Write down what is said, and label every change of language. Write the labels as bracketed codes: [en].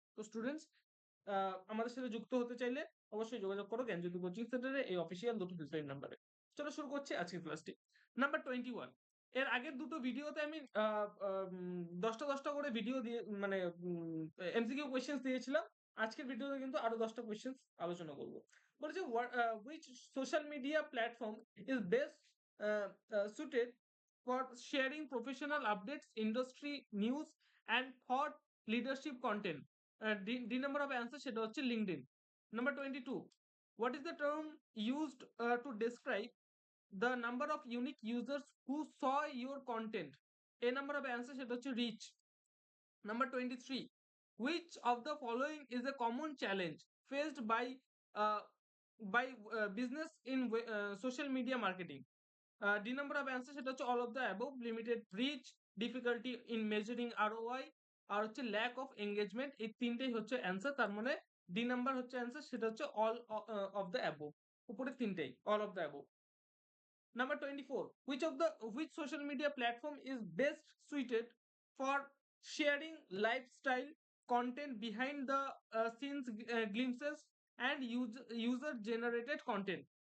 [bn] তো স্টুডেন্টস, আমাদের সাথে যুক্ত হতে চাইলে অবশ্যই যোগাযোগ করো জ্ঞানজ্যোতি কোচিং সেন্টারে এই অফিসিয়াল দুটো হেল্পলাইন নাম্বারে। চলো শুরু করছি আজকের ক্লাসটি। নাম্বার 21, এর আগের দুটো ভিডিওতে আমি 10টা করে ভিডিও দিয়ে মানে এমসিকিউ কোয়েশ্চেন্স দিয়েছিলাম। আজকের ভিডিওতে কিন্তু আরো 10টা কোয়েশ্চেন্স আলোচনা করব। বলেছে [en] which social media platform is best suited for sharing professional updates, industry news and thought leadership content? D number of answer [bn] সেটা হচ্ছে LinkedIn. [en] Number 22, what is the term used to describe the number of unique users who saw your content? A number of answer [bn] সেটা হচ্ছে [en] reach. Number 23, which of the following is a common challenge faced uh, by business in social media marketing? D number of answer [bn] সেটা হচ্ছে [en] all of the above, limited reach, difficulty in measuring ROI [bn] আর হচ্ছে [en] lack of engagement। [bn] এই তিনটেই হচ্ছে answer, তার মানে D number হচ্ছে answer, সেটা হচ্ছে [en] all of the above। [bn] উপরে তিনটেই [en] all of the above। Number 24, which social media platform is best suited for sharing lifestyle content, behind the scenes glimpses and user generated content?